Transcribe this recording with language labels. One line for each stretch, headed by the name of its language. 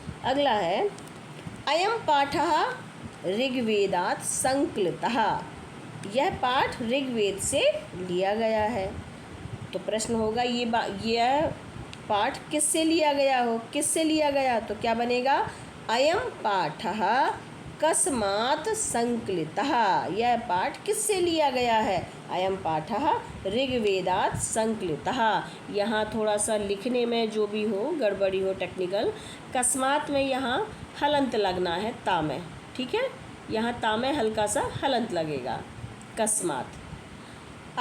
Hindi: अगला है
Sanskrit: अयं पाठः ऋग्वेदात् संकलितः।
Hindi: यह पाठ ऋग्वेद से लिया गया है। तो प्रश्न होगा यह पाठ किससे लिया गया हो? किससे लिया गया? तो क्या बनेगा?
Sanskrit: अयं पाठः कस्मात् संकलितः।
Hindi: यह पाठ किससे लिया गया है?
Sanskrit: अयं पाठः ऋग्वेदात् संकलितः।
Hindi: यहाँ थोड़ा सा लिखने में जो भी हो गड़बड़ी हो टेक्निकल, कस्मात् में यहाँ हलंत लगना है ता में। ठीक है, यहाँ ता में हल्का सा हलंत लगेगा, कस्मात्।